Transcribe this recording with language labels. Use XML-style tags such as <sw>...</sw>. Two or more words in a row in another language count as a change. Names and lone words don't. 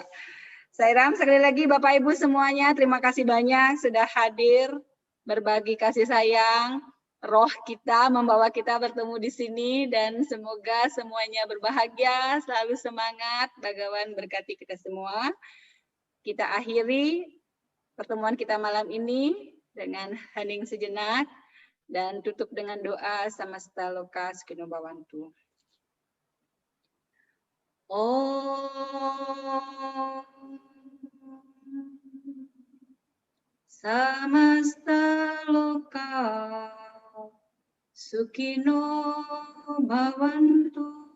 <id>Sairam, sekali lagi Bapak Ibu semuanya, terima kasih banyak sudah hadir, berbagi kasih sayang, roh kita membawa kita bertemu di sini, dan semoga semuanya berbahagia, selalu semangat, Bhagawan berkati kita semua. Kita akhiri pertemuan kita malam ini dengan hening sejenak, dan tutup dengan doa</id> <sa>Samasta Loka Sukhino Bhavantu. Om Samasta Loka Sukhino Bhavantu.</sa>